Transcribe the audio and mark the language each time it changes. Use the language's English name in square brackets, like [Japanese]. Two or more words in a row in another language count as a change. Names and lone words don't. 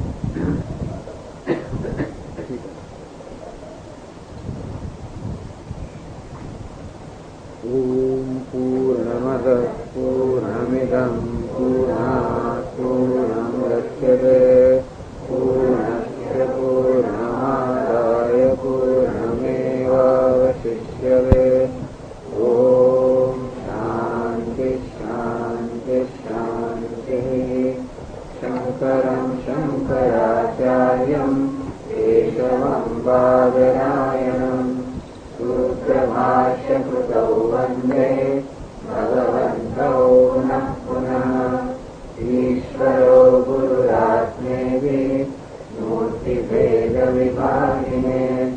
[Sanskrit] ઓમ પૂર્ણમદ પૂર્ણમિદં પૂર્ણાત પૂર્ણમુદચ્યતે પૂર્ણસ્ય પૂર્ણમાદાય પૂર્ણમેવાવશિષ્યતે. ઓમ શાંતિ શાંતિ શાંતિ. શંકરં आचार्यम् केशवम् बादरायणम् सूत्रभाष्यकृतौ वन्दे भगवन्तौ पुनः पुनः। ईश्वरो गुरुरात्मेति मूर्तिभेदविभागिने